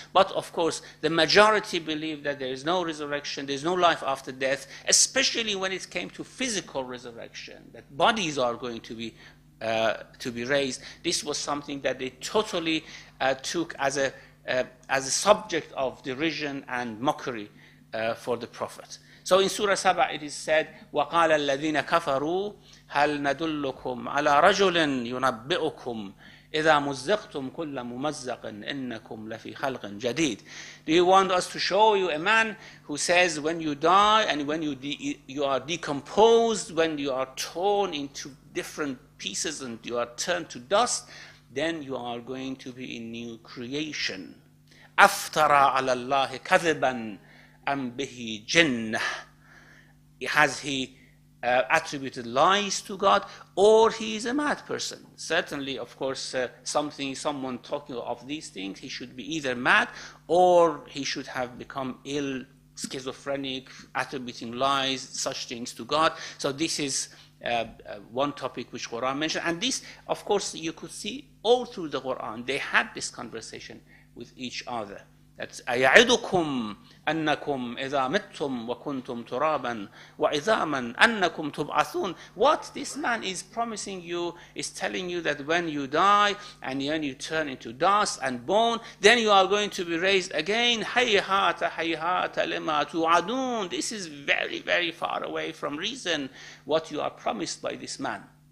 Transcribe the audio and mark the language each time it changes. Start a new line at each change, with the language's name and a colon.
English: But of course, the majority believe that there is no resurrection, there is no life after death, especially when it came to physical resurrection, that bodies are going to be raised. This was something that they totally took as a subject of derision and mockery for the Prophet. So in Surah Saba it is said,
Arabic: وَقَالَ الَّذِينَ كَفَرُوا هَلْ نَدُلُّكُمْ عَلَى رَجُلٍ يُنَبِّئُكُمْ إِذَا مُزَّقْتُمْ كُلَّ مُمَزَّقٍ إِنَّكُمْ لَفِي خَلْقٍ جَدِيدٍ.
English: Do you want us to show you a man who says when you die and when you are decomposed, when you are torn into different pieces and you are turned to dust, then you are going to be in new creation.
Arabic: أَفْتَرَى عَلَى اللَّهِ كَذِبًا أَمْ بِهِ جِنَّةٌ.
English: Has he attributed lies to God, or he is a mad person? Certainly, of course, someone talking of these things, he should be either mad or he should have become ill, schizophrenic, attributing lies, such things to God. So this is one topic which Quran mentioned. And this, of course, you could see all through the Quran, they had this conversation with each other. That's
Arabic: أَيَعِدُكُمْ أَنَّكُمْ إِذَا مِتْتُمْ وَكُنْتُمْ تُرَابًا وَعِظَامًا أَنَّكُمْ تُبْعَثُونَ.
English: What this man is promising you is telling you that when you die and when you turn into dust and bone, then you are going to be raised again.
Arabic: هَيْهَاتَ هَيْهَاتَ لِمَا تُوعَدُونَ.
English: This is very, very far away from reason, what you are promised by this man.